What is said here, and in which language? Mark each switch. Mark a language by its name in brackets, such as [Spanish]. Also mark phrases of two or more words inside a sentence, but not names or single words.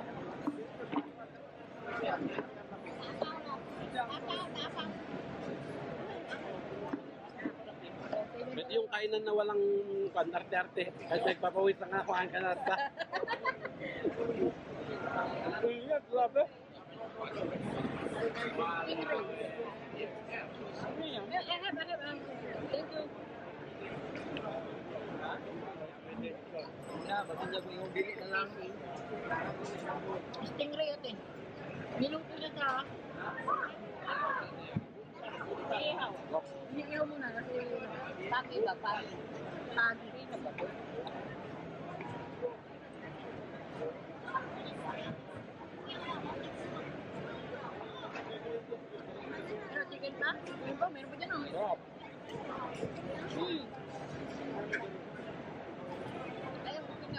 [Filipino] Pwede yung kainan na walang arte-arte. Kahit nagpapawis lang ako ang kanarta. Iya, grabe. [English] Thank you. [Filipino] Na, maganda mo yung bili na lang. Stingray ate. Niluto na ta. Ihaw. Ihaw muna kasi pagi ba? Pagi. Pagi na ba? Pero chicken pa? Meron pa? Meron pa dyan oh. Ayaw mo niya?